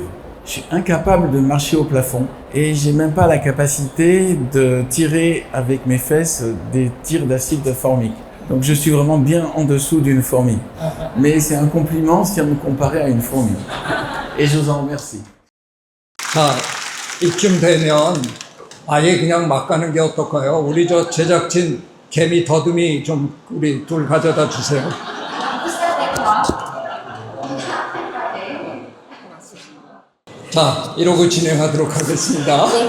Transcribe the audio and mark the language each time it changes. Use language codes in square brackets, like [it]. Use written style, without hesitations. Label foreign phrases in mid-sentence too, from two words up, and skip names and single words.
[fr] Je suis incapable de marcher au plafond et j'ai même pas la capacité de tirer avec mes fesses des tirs d'acide formique. Donc je suis vraiment bien en dessous d'une fourmi. Mais c'est un compliment si on me comparait à une fourmi. Et je vous en remercie. [ko] 자, 이쯤 되면 아예 그냥 막 가는 게 어떨까요? 우리 저 제작진 개미 더듬이 좀 우리 둘 가져다 주세요. 자, 이러고 진행하도록 하겠습니다.